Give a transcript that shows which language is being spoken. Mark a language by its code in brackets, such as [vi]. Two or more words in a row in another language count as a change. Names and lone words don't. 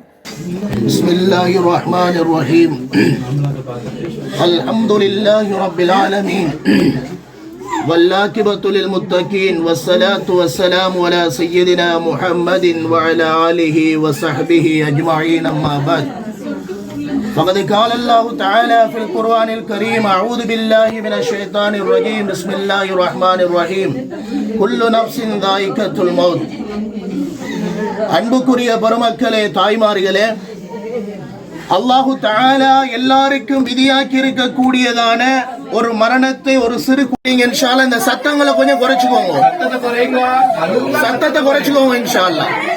[ar] بسم الله الرحمن الرحيم الحمد لله رب العالمين. والعاقبة للمتقين والصلاة والسلام على سيدنا محمد وعلى آله وصحبه أجمعين. أما بعد. فقد قال الله تعالى في القرآن الكريم: أعوذ بالله من الشيطان الرجيم. بسم الله الرحمن الرحيم. كل نفس ذائقة الموت. [ta] அன்புக்குரிய பெருமக்களே, தாய்மார்களே, அல்லாஹு தஆலா எல்லாருக்கும் விதியாக்கி இருக்கக்கூடியதான ஒரு மரணத்தை ஒரு சிறு குடிங்க. [ar] إن شاء الله [ta] இந்த சத்தங்களை கொஞ்சம் குறைச்சுக்கோங்க. சத்தத்தை குறைச்சுக்கோங்க [ar] إن شاء الله.